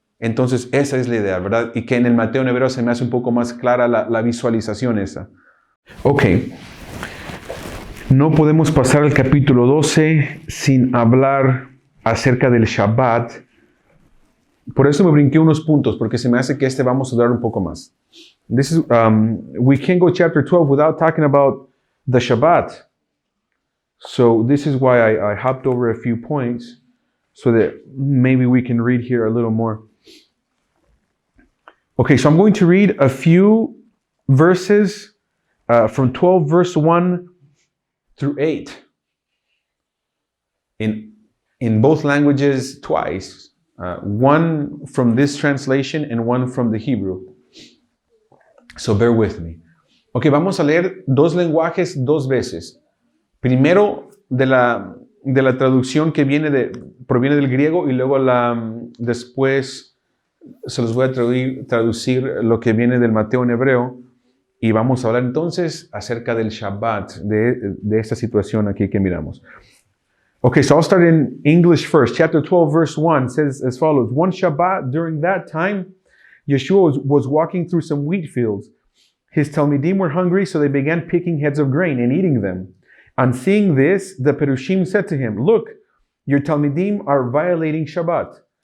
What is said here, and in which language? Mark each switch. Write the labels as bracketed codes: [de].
[es] Entonces, esa es la idea, ¿verdad? Y que en el Mateo en hebreo se me hace un poco más clara la visualización esa. Ok. No podemos pasar al capítulo 12 sin hablar acerca del Shabbat. Por eso me brinqué unos puntos, porque se me hace que vamos a durar un poco más. [en] We can't go chapter 12 without talking about the Shabbat. So this is why I hopped over a few points, so that maybe we can read here a little more. Okay, so I'm going to read a few verses from 12 verse 1 through 8 in both languages twice, one from this translation and one from the Hebrew. So bear with me. [es] Ok, vamos a leer dos lenguajes dos veces. Primero de la traducción que proviene del griego, y luego después se los voy a traducir lo que viene del Mateo en hebreo. Y vamos a hablar entonces acerca del Shabbat, de esta situación aquí que miramos. [en] Okay, so I'll start in English first. Chapter 12, verse 1 says as follows. One Shabbat, during that time, Yeshua was walking through some wheat fields. His Talmidim were hungry, so they began picking heads of grain and eating them. On seeing this, the Perushim said to him, "Look, your Talmidim are violating Shabbat."